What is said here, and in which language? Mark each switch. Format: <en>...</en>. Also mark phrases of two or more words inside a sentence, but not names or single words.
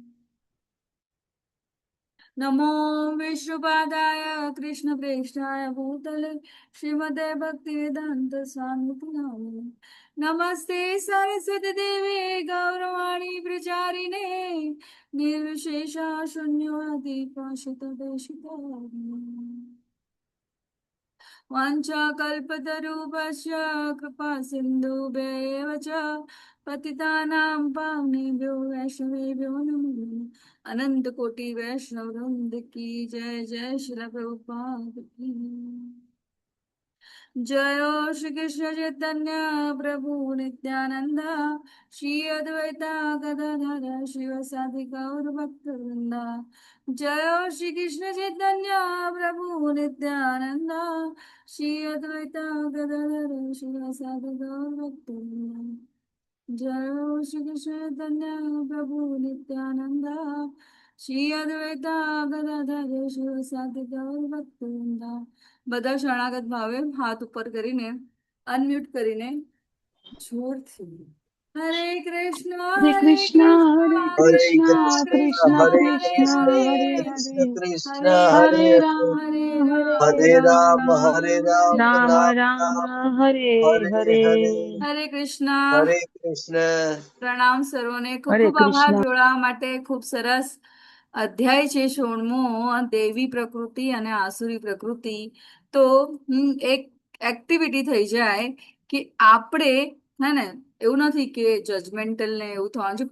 <sa>नमो विष्णुपादाय कृष्णप्रेष्ठाय भूतले श्रीमते भक्तिवेदांत स्वामी नामिने नमस्ते सरस्वती देवी गौरवाणी प्रचारिणे निर्विशेष शून्यवादी पाशितदेशिकारिणे वाञ्छाकल्पतरुभ्यश्च कृपा सिन्धुभ्येव च पतितानां पावनेभ्यो वैष्णवेभ्यो नमो नमः। अनंत कोटि वैष्णव वृंद की जय जय श्री प्रभुपाद की जयो श्री कृष्ण चैतन्य प्रभु नित्यानंद श्री अद्वैता गदाधर शिवसादि गौर भक्तवृंद जयो श्री कृष्ण चैतन्य प्रभु नित्यानंद श्री अद्वैता गदाधर शिवसादि गौर भक्तवृंद जयो श्री कृष्ण चैतन्य प्रभु नित्यानंद श्री अद्वैता गदाधर शिवसादि गौर भक्तवृंद।</sa> <gu>બધા શરણાગત ભાવે હાથ ઉપર કરીને અનમ્યુટ કરીને જોરથી</gu> <sa>હરે કૃષ્ણ Hare હરે Krishna, Hare કૃષ્ણ हरे Krishna, કૃષ્ણ कृष्ण Krishna કૃષ્ણ हरे હરે Krishna, कृष्ण હરે Hare कृष्ण Hare, कृष्ण હરે हरे Hare રામ हरे હરે Rama, हरे Hare રામ राम Rama, हरे રામ राम રામ Rama राम राम Rama, Hare हरे हरे Hare. હરે કૃષ્ણ. हरे कृष्ण</sa> <gu>પ્રણામ સર્વને. ખૂબ</gu> <sa>Hare</sa> <gu>ખૂબ આભાર</gu> <sa>Krishna.</sa> <gu>જોડાવા માટે. ખૂબ સરસ અધ્યાય છે 16મો, દેવી પ્રકૃતિ અને આસુરી પ્રકૃતિ. તો એક એક્ટિવિટી થઈ જાય કે આપણે હે ને, એવું નથી કે જજમેન્ટલ ને એવું થવાનું છે.</gu>